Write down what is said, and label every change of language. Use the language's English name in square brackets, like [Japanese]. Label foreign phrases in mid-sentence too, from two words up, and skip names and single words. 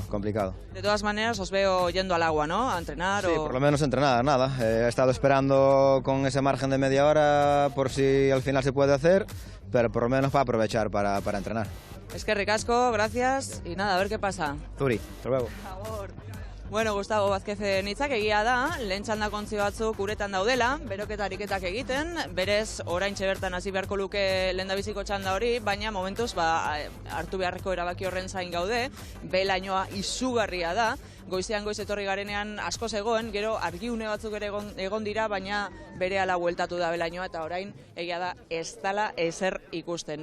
[Spanish] De todas maneras, os veo yendo al agua, ¿no? A entrenar. Sí, por lo menos entrenar, nada. He estado esperando con ese margen de media hora por si al final se puede hacer, pero por lo menos para aprovechar para entrenar. Es que ricasco, gracias, y nada, a ver qué pasa. Zuri, hasta luego. [Basque] Bueno, Gustavo Vázquez nitzak egia da, lehen txandakontzi batzuk uretan daudela, beroketa ariketak egiten, berez oraintxe bertan hasi beharko luke lehendabiziko txanda hori, baina momentuz hartu beharreko erabaki horren zain gaude, belainoa izugarria da, goizean goiz etorri garenean asko zegoen, gero argiune batzuk ere egon dira, baina berehala bueltatu da belainoa eta orain egia da ez dala ezer ikusten.